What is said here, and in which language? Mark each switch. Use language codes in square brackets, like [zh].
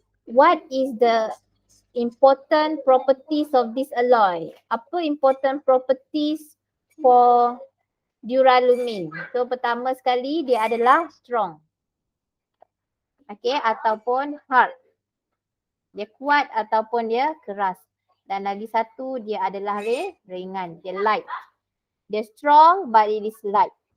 [en] What is the important properties of this alloy? [id] Apa [en] important properties for duralumin? So [id] pertama sekali dia adalah strong. Okay, ataupun hard. Dia kuat ataupun dia keras. Dan lagi satu dia adalah ringan, [en] dia light. [id] Dia [en] strong but it is light.